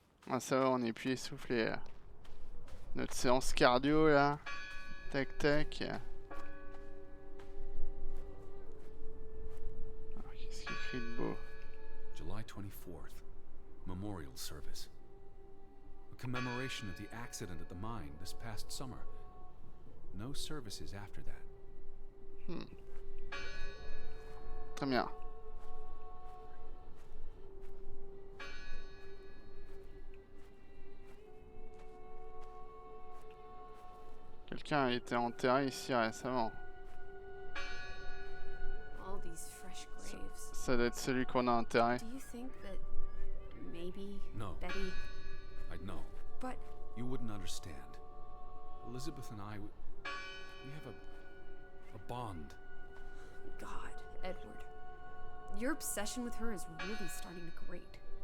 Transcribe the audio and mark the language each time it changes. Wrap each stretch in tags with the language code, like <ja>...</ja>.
<fr>Ah, ça va, on est plus essoufflé là. Notre séance cardio là. Tac tac. Alors, qu'est-ce qu'il écrit de beau?</fr> <en>July 24th, memorial service. A commemoration of the accident at the mine this past summer. No services after that.</en> <fr>Très bien. Quelqu'un a été enterré ici récemment.</fr> <en>All these fresh graves.</en> <fr>Ça doit être celui qu'on a enterré.</fr> <en>Do you think that maybe No. Betty? I'd know. But You wouldn't understand. Elizabeth and I, we have a bond. God, Edward, your obsession with her is really starting to grate.</en>